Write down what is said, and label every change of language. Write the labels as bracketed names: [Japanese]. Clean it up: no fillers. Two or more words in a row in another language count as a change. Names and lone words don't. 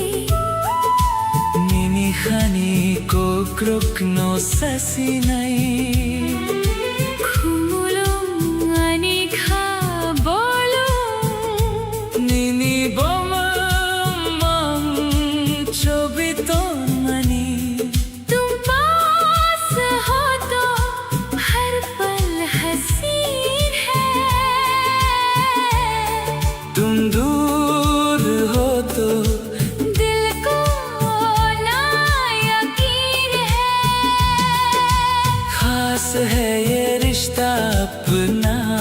[Kok Borok] Khani ko kruk no sasinai khumulum ani kha bolum nini boma mang chobito mani [Hindi] तुम पास हो तो हर पल हसीन है तुम दूर हो तो दिल को खास है ये रिश्ता अपना